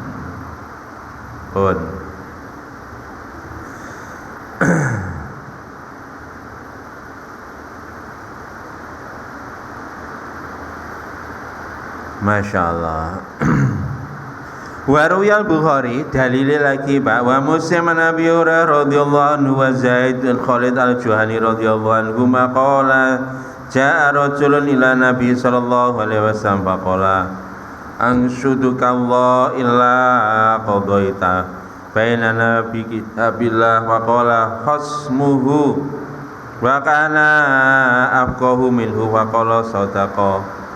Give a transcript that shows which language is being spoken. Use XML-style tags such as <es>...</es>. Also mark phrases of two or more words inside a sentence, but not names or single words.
<id>Pun. Masya Allah. Waruyal Bukhari dalile lagi, Pak,</id> <ar>ومسلم عن أبي هريرة رضي الله عنه وزيد الخالد الجهني رضي الله عنه ماقال جاء رجل إلى النبي صلى الله عليه وسلم فقال أنشدك الله إلا قضيت بيننا بكتاب الله وقال خصمه وكان أفقه منه وقال صدق</ar>